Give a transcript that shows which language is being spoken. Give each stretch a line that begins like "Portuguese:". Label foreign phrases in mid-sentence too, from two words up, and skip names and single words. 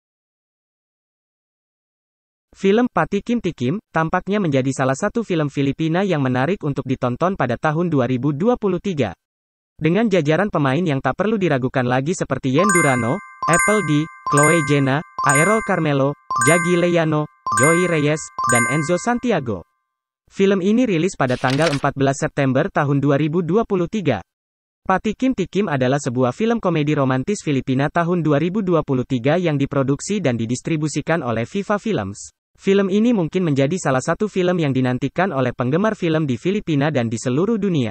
Indonesian: Film Patikim Tikim tampaknya menjadi salah satu film Filipina yang menarik untuk ditonton pada tahun 2023. Dengan jajaran pemain yang tak perlu diragukan lagi seperti Yen Durano, Apple D, Chloe Jenna, Aerol Carmelo, Jagi Leyano, Joey Reyes, dan Enzo Santiago. Film ini rilis pada tanggal 14 September tahun 2023. Pati Kim Tikim adalah sebuah film komedi romantis Filipina tahun 2023 yang diproduksi dan didistribusikan oleh Viva Films. Film ini mungkin menjadi salah satu film yang dinantikan oleh penggemar film di Filipina dan di seluruh dunia.